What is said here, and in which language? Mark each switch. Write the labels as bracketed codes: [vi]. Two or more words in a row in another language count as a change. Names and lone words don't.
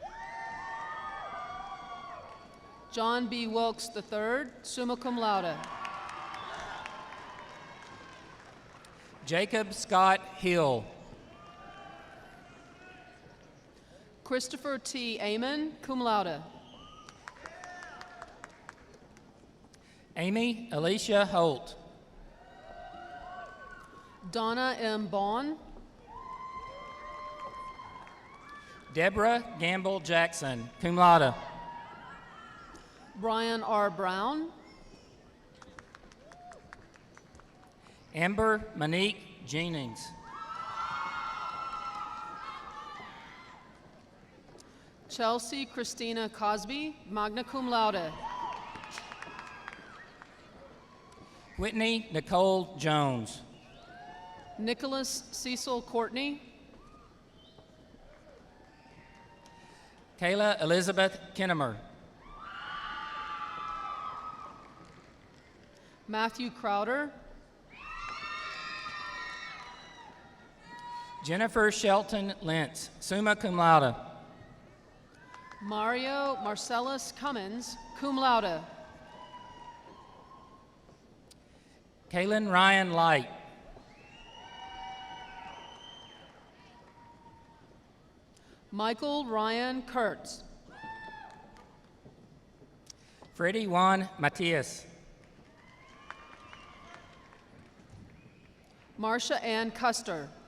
[en] John B. Wilkes III, [la] summa cum laude. [en] Jacob Scott Hill. Christopher T. Amon, [la] cum laude. [en] Amy Alicia Holt. Donna M. Bond. Deborah Gamble Jackson, [la] cum laude. [en] Brian R. Brown. Amber Monique Jennings. Chelsea Christina Cosby, [la] magna cum laude. [en] Whitney Nicole Jones. Nicholas Cecil Courtney. Kayla Elizabeth Kinnemer. Matthew Crowder. Jennifer Shelton Lentz, [la] summa cum laude. [en] Mario Marcellus Cummins, [la] cum laude. [en] Kaylin Ryan Light. Michael Ryan Kurtz. Freddie Juan Matias. Marcia Ann Custer.